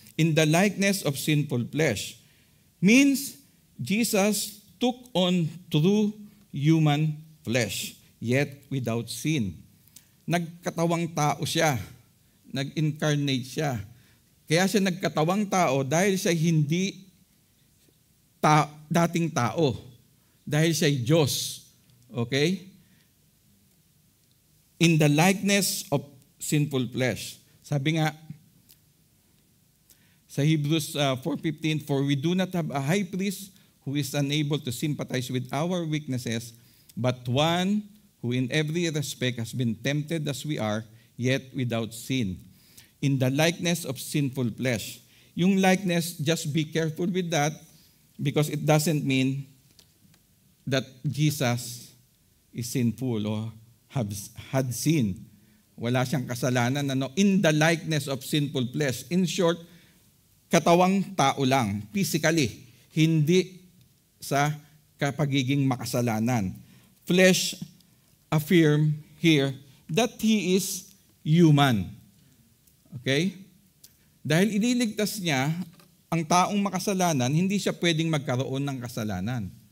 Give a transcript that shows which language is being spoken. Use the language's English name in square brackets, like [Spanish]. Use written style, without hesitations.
[English] In the likeness of sinful flesh. Means Jesus took on true human flesh, yet without sin. [Filipino] Nagkatawang tao siya. Nag-incarnate siya. Kaya siya nagkatawang tao dahil siya hindi dating tao. Dahil siya Diyos. Okay? [English] In the likeness of sinful flesh. [Filipino] Sabi nga, sa [English] Hebrews 4:15, for we do not have a high priest who is unable to sympathize with our weaknesses, but one who in every respect has been tempted as we are, yet without sin. In the likeness of sinful flesh. Yung likeness, just be careful with that, because it doesn't mean that Jesus is sinful or had sin. [Filipino] Wala siyang kasalanan. [English] In the likeness of sinful flesh. [Filipino] In short, katawang tao lang, physically, hindi sa kapagiging makasalanan. [English] Flesh affirm here that He is human. Okay? [Filipino] Dahil iniligtas niya ang taong makasalanan, hindi siya pwedeng magkaroon ng kasalanan.